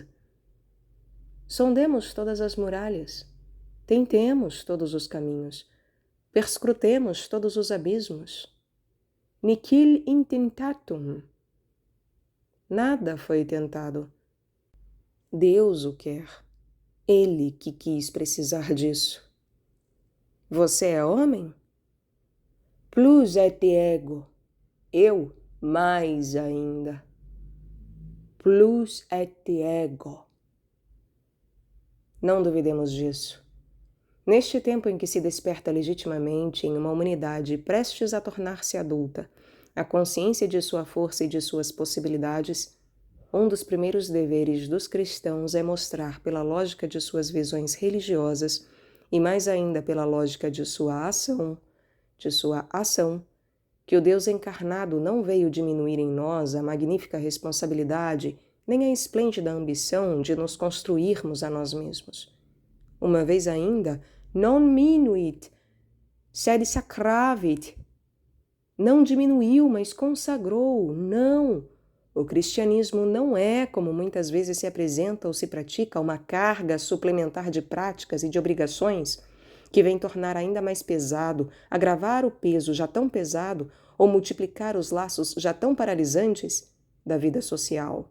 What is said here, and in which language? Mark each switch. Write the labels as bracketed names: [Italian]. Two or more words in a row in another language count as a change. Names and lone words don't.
[Portuguese] Sondemos todas as muralhas, tentemos todos os caminhos, perscrutemos todos os abismos. [Latin] Nihil intentatum. [Portuguese] Nada foi tentado. Deus o quer. Ele que quis precisar disso. Você é homem? [Latin] Plus et ego. [Portuguese] Eu, mais ainda. [Latin] Plus et ego. [Portuguese] Não duvidemos disso. Neste tempo em que se desperta legitimamente em uma humanidade prestes a tornar-se adulta, a consciência de sua força e de suas possibilidades, um dos primeiros deveres dos cristãos é mostrar pela lógica de suas visões religiosas e mais ainda pela lógica de sua ação, que o Deus encarnado não veio diminuir em nós a magnífica responsabilidade nem a esplêndida ambição de nos construirmos a nós mesmos. Uma vez ainda, [Latin] non minuit, sed sacravit. [Portuguese] Não diminuiu, mas consagrou. Não! O cristianismo não é, como muitas vezes se apresenta ou se pratica, uma carga suplementar de práticas e de obrigações que vem tornar ainda mais pesado, agravar o peso já tão pesado ou multiplicar os laços já tão paralisantes da vida social.